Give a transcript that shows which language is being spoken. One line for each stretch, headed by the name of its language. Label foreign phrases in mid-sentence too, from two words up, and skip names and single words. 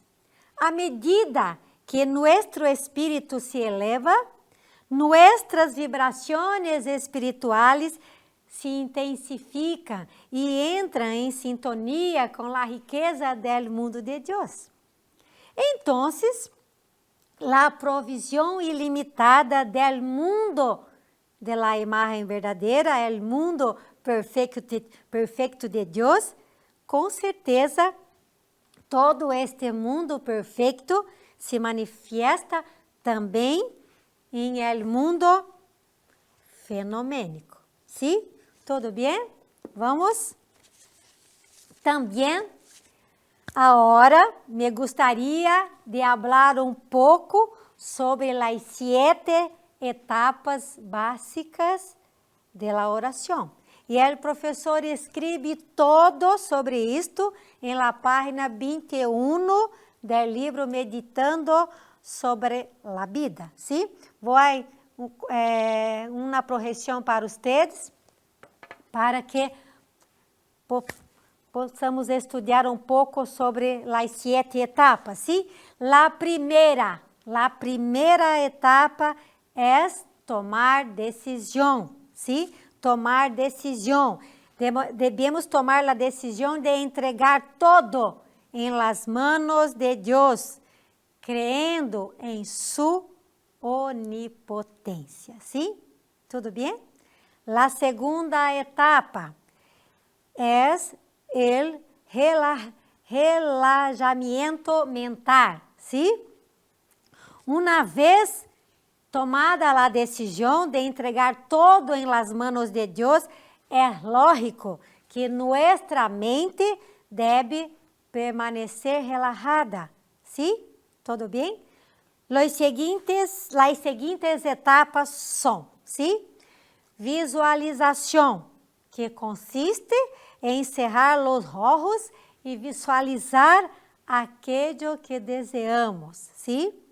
Portuguese: À medida que nosso espírito se eleva, nossas vibrações espirituais se intensificam e entram em sintonia com a riqueza do mundo de Deus. Então, a provisão ilimitada do mundo de
Spanish: la imagen
Portuguese: verdadeira,
Spanish: el mundo
Portuguese: perfeito de Deus, com certeza, todo este mundo perfeito se manifiesta também em
Spanish: el mundo
Portuguese: fenomênico. ¿Sí?
Spanish: ¿Todo bien?
Portuguese: Vamos? Também, agora, me gostaria de falar pouco sobre as 7 etapas básicas da oração. E o professor escreve todo sobre isto em
Spanish: la página
Portuguese: 21 do livro Meditando sobre la Vida.
Spanish: ¿Sí?
Portuguese: Vou uma projeção para vocês, para que possamos estudar pouco sobre as 7 etapas.
Spanish: ¿Sí?
Portuguese: La primeira etapa é tomar decisão, ¿sí? Tomar decisão. Devemos tomar a decisão de entregar todo em
Spanish: las manos
Portuguese: de Deus, creyendo em su onipotência, ¿sí? Tudo bem? La segunda etapa é o relajamento mental, ¿sí? Uma vez tomada a decisão de entregar todo em
Spanish: las manos
Portuguese: de Deus, é lógico que nossa mente deve permanecer relajada. ¿Sí? ¿Todo bem? Las seguintes etapas são, ¿sí? Visualização, que consiste em cerrar os olhos e visualizar aquilo que desejamos, ¿sí?